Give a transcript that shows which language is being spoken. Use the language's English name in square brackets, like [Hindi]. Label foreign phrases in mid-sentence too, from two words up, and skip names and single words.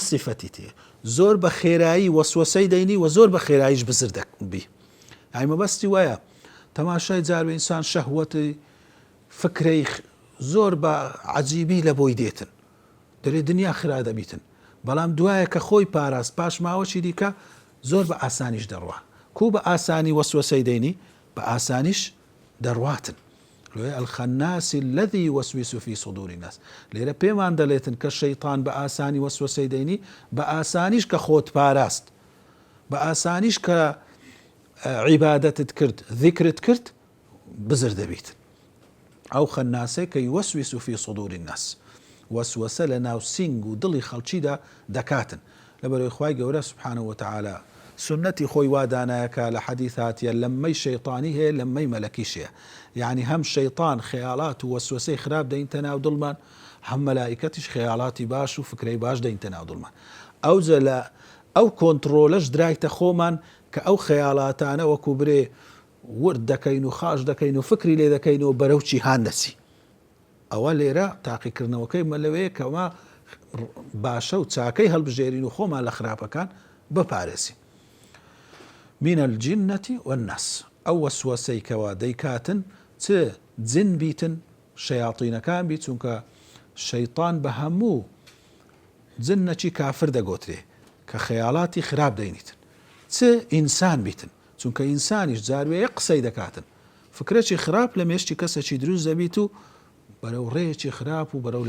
[Central Kurdish] سیفەتی تێ زۆر بە خێرایی وەسوەسەی دەینی و زۆر بە خێراییش بزر دەبی ئای مەبەستی وایە تەماشای جاروێ ئینسان شەهوەتی فکرەی زۆر بە عەجیبی لە بۆی دێتن دەرێ دنیا خرا دەبیتن بەڵام دوایە کە خۆی پاراست پاش ماوەچی دیکە زۆر بە ئاسانیش دەڕوا کو بە ئاسانی وەسوەسەی دەینی بە ئاسانیش دەڕواتن [Arabic] الخەناس الذي يوسوس في صدور الناس [Central Kurdish] لێرە پێمان دەڵێتن کە شەیطان بە ئاسانی وەسوەسەی دەینی بە ئاسانیش کە خۆت پاراست بە ئاسانیش کە عیبادەتت کرد ذیکرت کرد بزر دەبیت ئەو خەناسەی کە [Arabic] يوسوس في صدور الناس [Central Kurdish] وەسوەسە لە ناو سینگ و دڵی خەڵکیدا دەکاتن لەبەرەوەی خوای گەورە [Arabic] سبحانه وتعالى [Central Kurdish] سنەتی خۆی وادانایەکە لە حەدیثاتیە لەمەی شەیطانی هەیە لەمەی مەلەکیش هەیە یعنی هەم شەیطان خەیاڵات و وەسوەسەی خراپ دەینتە ناو دڵمان هەم مەلائیکەتیش خەیاڵاتی باش و فکرەی باش دەینتە ناو دڵمان ئەوجە لە ئەو کۆنتڕۆلەش درایتە خۆمان کە ئەو خەیاڵاتانە وەکو برێ ورد دەکەین و خاش دەکەین و فکری لێ دەکەین و بەرەو چی هاندەسی ئەوە لێرە تاقیکردنەوەکەی مەلەوەیە کەوا باشە و چاکەی هەڵبژێرین و خۆمان لە خراپەکان بپارێزین [Arabic] من الجنة والناس [Central Kurdish] ئەو وەسوەسەی کەوا دەیکاتن چ جن بیتن شەیاطینەکان بیت چونکە شەیطان بە هەموو جنەکی کافر دەگۆترێ کە خەیاڵاتی خراپ دەینیتن چ ئینسان بیتن چونکە ئینسانیش جاروەیە قسەی دەکاتن فکرێکی خراپ لە مێشتی کەسێکی دروست دەبیت و بەرەو ڕێیەکی خراپ و بەرەو